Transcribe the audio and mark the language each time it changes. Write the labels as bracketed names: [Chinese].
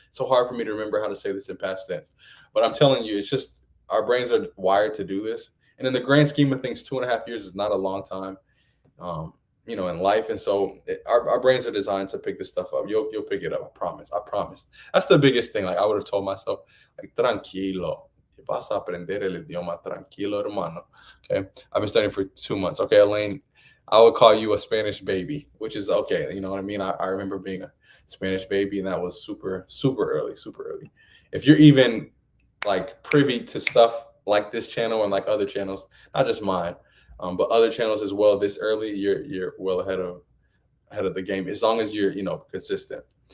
[English] It's so hard for me to remember how to say this in past tense. But I'm telling you, it's just our brains are wired to do this. And in the grand scheme of things, 2.5 years is not a long time. In life. And so our brains are designed to pick this stuff up. You'll pick it up. I promise. I promise. That's the biggest thing. Like I would have told myself, like, tranquilo. [Spanish] Vas a aprender el idioma tranquilo, hermano. [English] Okay. I've been studying for 2 months. Okay, Elaine, I would call you a Spanish baby, which is okay. You know what I mean? I remember being a Spanish baby, and that was super, super early, super early. If you're even like privy to stuff like this channel and like other channels, not just mine, but other channels as well, this early, you're well ahead of the game, as long as you're consistent.